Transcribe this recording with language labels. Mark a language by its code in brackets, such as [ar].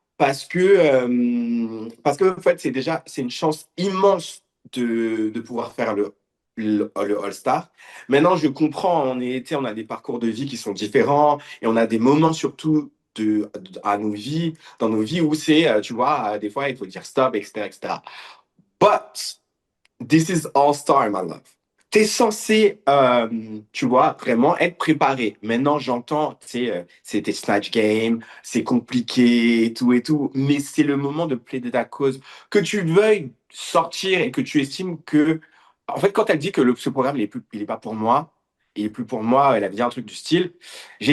[fr] Parce que en fait, c'est une chance immense de pouvoir faire le All-Star. Maintenant, je comprends, on a des parcours de vie qui sont différents et on a des moments surtout dans nos vies où c'est, tu vois, des fois, il faut dire stop, etc., etc. [en] But this is All-Star, my love. [fr] T'es censé, tu vois, vraiment être préparé. Maintenant, j'entends, tu sais, c'est des Snatch Game, c'est compliqué et tout, mais c'est le moment de plaider ta cause. Que tu veuilles sortir et que tu estimes que, en fait, quand elle dit que ce programme, il est pas pour moi, il est plus pour moi, elle a dit un truc du style, j'ai